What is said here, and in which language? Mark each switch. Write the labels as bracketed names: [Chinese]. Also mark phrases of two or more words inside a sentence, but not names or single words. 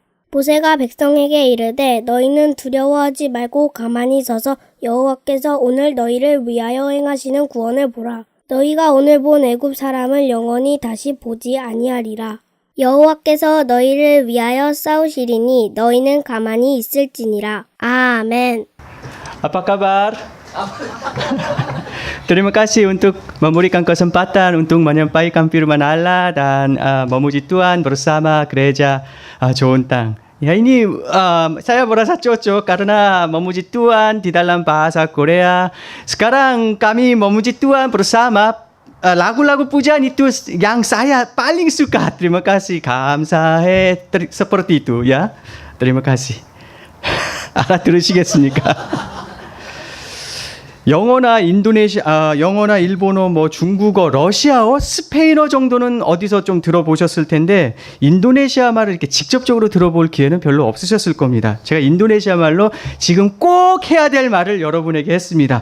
[Korean] 모세가 백성에게 이르되 너희는 두려워하지 말고 가만히 서서 여호와께서 오늘 너희를 위하여 행하시는 구원을 보라. 너희가 오늘 본 애굽 사람을 영원히 다시 보지 아니하리라. 여호와께서 너희를 위하여 싸우시리니 너희는 가만히 있을지니라. 아멘. [Indonesian] Apa kabar? Terima kasih untuk memberikan kesempatan untuk menyampaikan firman Allah dan memuji Tuhan bersama gereja John Tang. Ya ini saya merasa cocok karena memuji Tuhan di dalam bahasa Korea. Sekarang kami memuji Tuhan bersama lagu-lagu pujian itu yang saya paling suka. Terima kasih, 감사해. Seperti itu ya. Terima kasih. [Korean] 알아들으시겠습니까? 영어나 영어나 일본어, 중국어, 러시아어, 스페인어 정도는 어디서 좀 들어보셨을 텐데 인도네시아 말을 이렇게 직접적으로 들어볼 기회는 별로 없으셨을 겁니다. 제가 인도네시아 말로 지금 꼭 해야 될 말을 여러분에게 했습니다.